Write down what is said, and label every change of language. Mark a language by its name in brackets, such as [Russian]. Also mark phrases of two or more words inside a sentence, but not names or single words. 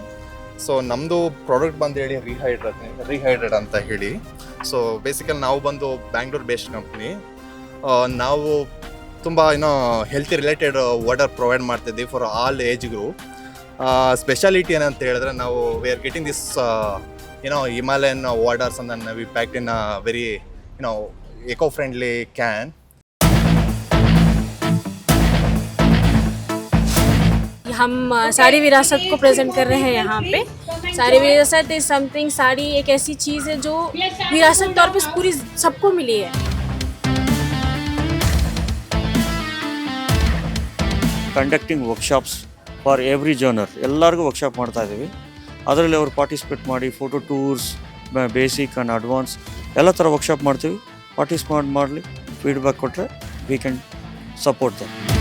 [Kannada] ಸೊ ನಮ್ಮದು ಪ್ರಾಡಕ್ಟ್ ಬಂದು ಹೇಳಿ ರಿಹೈಡ್ರೇಟ್ ಅಂತ ಹೇಳಿ. ಸೊ ಬೇಸಿಕಲಿ ನಾವು ಬಂದು [English] Bangalore based company. [Kannada] ನಾವು ತುಂಬ [English] healthy related water [Kannada] ಪ್ರೊವೈಡ್ ಮಾಡ್ತಿದ್ದೀವಿ [English] for all age group. [Kannada] ಸ್ಪೆಷಾಲಿಟಿ ಏನಂತ ಹೇಳಿದ್ರೆ, ನಾವು [English] we are getting this Himalayan waters and then we packed in a very eco-friendly can. [Hindi] हम साड़ी विरासत को प्रेजेंट कर रहे हैं यहाँ पे. साड़ी विरासत [English] is something, [Hindi] साड़ी एक ऐसी चीज़ है जो विरासत तौर पे पूरी सबको मिली है. [English] conducting workshops for every genre, [Kannada] ಎಲ್ಲರಿಗೂ ವರ್ಕ್ಶಾಪ್ ಮಾಡ್ತಾ ಇದ್ದೀವಿ. ಅದರಲ್ಲಿ ಅವರು ಪಾರ್ಟಿಸಿಪೇಟ್ ಮಾಡಿ [English] photo tours, basic and advance [Kannada] ಎಲ್ಲ ಥರ ವರ್ಕ್ಶಾಪ್ ಮಾಡ್ತೀವಿ. ಪಾರ್ಟಿಸಿಪೇಟ್ ಮಾಡಲಿ, ಫೀಡ್ಬ್ಯಾಕ್ ಕೊಟ್ಟರೆ [English] we can support them.